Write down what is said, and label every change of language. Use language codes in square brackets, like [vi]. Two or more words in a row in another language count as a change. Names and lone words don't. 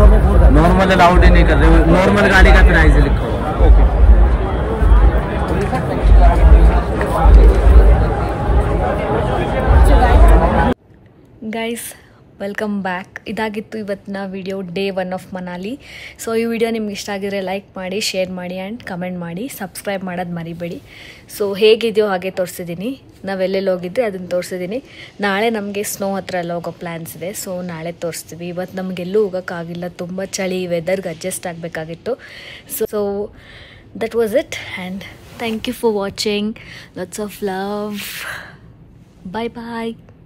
[hi] नॉर्मल अलाउड ही नहीं कर रहे. नॉर्मल गाड़ी का प्राइस लिखा हुआ. [en] guys welcome back. [kn] ಇದಾಗಿತ್ತು ಇವತ್ತಿನ ವಿಡಿಯೋ, [en] day 1 of Manali. [kn] ಸೊ ಈ ವಿಡಿಯೋ ನಿಮ್ಗೆ ಇಷ್ಟ ಆಗಿದ್ರೆ ಲೈಕ್ ಮಾಡಿ, ಶೇರ್ ಮಾಡಿ [en] and comment [kn] ಮಾಡಿ. ಸಬ್ಸ್ಕ್ರೈಬ್ ಮಾಡೋದು ಮರಿಬೇಡಿ. ಸೊ ಹೇಗಿದೆಯೋ ಹಾಗೆ ತೋರಿಸಿದ್ದೀನಿ. ನಾವೆಲ್ಲೆಲ್ಲಿ ಹೋಗಿದ್ದೆ ಅದನ್ನು ತೋರಿಸಿದ್ದೀನಿ. ನಾಳೆ ನಮಗೆ ಸ್ನೋ ಹತ್ರ ಎಲ್ಲ ಹೋಗೋ ಪ್ಲ್ಯಾನ್ಸ್ ಇದೆ. ಸೊ ನಾಳೆ ತೋರಿಸ್ತೀವಿ. ಇವತ್ತು ನಮಗೆಲ್ಲೂ ಹೋಗೋಕ್ಕಾಗಿಲ್ಲ, ತುಂಬ ಚಳಿ, ವೆದರ್ಗೆ ಅಡ್ಜಸ್ಟ್ ಆಗಬೇಕಾಗಿತ್ತು. [en] so that was it and thank you for watching. lots of love. bye bye.